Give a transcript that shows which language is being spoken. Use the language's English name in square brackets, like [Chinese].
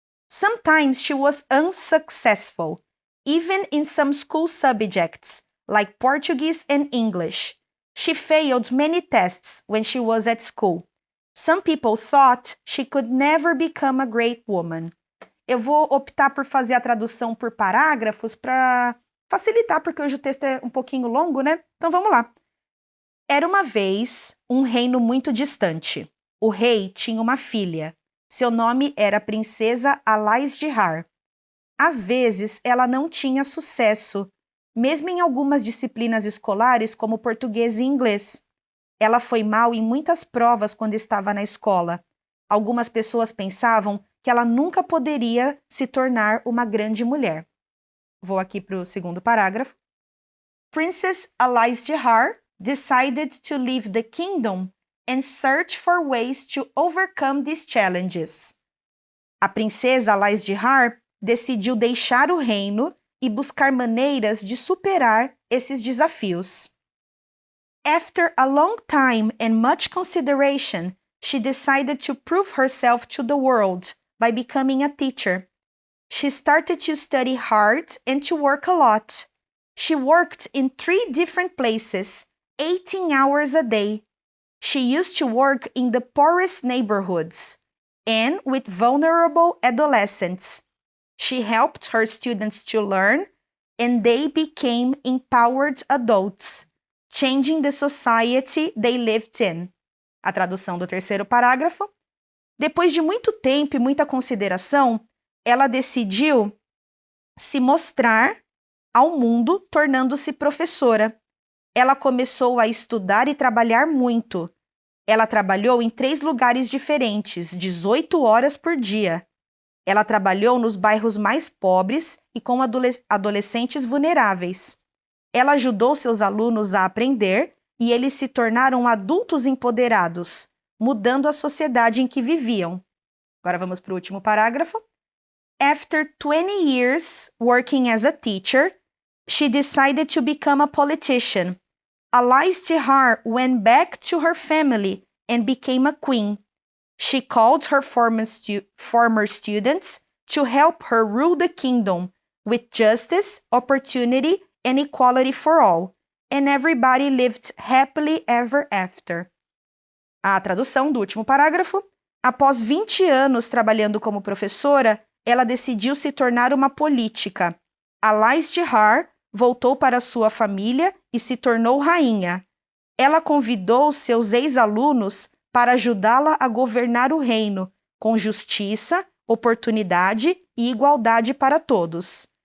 [English] Sometimes she was unsuccessful, even in some school subjects, like Portuguese and English. She failed many tests when she was at school. Some people thought she could never become a great woman. [Portuguese] Eu vou optar por fazer a tradução por parágrafos para facilitar, porque hoje o texto é um pouquinho longo, né? Então vamos lá. Era uma vez um reino muito distante. O rei tinha uma filha. Seu nome era Princesa Alaisdehar. Às vezes, ela não tinha sucesso, mesmo em algumas disciplinas escolares como português e inglês. Ela foi mal em muitas provas quando estava na escola. Algumas pessoas pensavam que ela nunca poderia se tornar uma grande mulher. Vou aqui para o segundo parágrafo. [English] Princess Alaisdehar decided to leave the kingdom and search for ways to overcome these challenges. [Portuguese] A princesa Alaisdehar decidiu deixar o reino e buscar maneiras de superar esses desafios. [English] After a long time and much consideration, she decided to prove herself to the world by becoming a teacher. She started to study hard and to work a lot. She worked in 3 different places, 18 hours a day. She used to work in the poorest neighborhoods and with vulnerable adolescents. She helped her students to learn, and they became empowered adults, changing the society they lived in. [Portuguese] A tradução do terceiro parágrafo. Depois de muito tempo e muita consideração, ela decidiu se mostrar ao mundo, tornando-se professora. Ela começou a estudar e trabalhar muito. Ela trabalhou em 3 lugares diferentes, 18 horas por dia. Ela trabalhou nos bairros mais pobres e com adolescentes vulneráveis. Ela ajudou seus alunos a aprender e eles se tornaram adultos empoderados, mudando a sociedade em que viviam. Agora vamos para o último parágrafo. [English] After 20 years working as a teacher, she decided to become a politician. Alaisdehar went back to her family and became a queen. She called her former students to help her rule the kingdom with justice, opportunity, and equality for all, and everybody lived happily ever after. [Portuguese] A tradução do último parágrafo. Após 20 anos trabalhando como professora, ela decidiu se tornar uma política. Alaisdehar voltou para sua família e se tornou rainha. Ela convidou seus ex-alunos para ajudá-la a governar o reino, com justiça, oportunidade e igualdade para todos.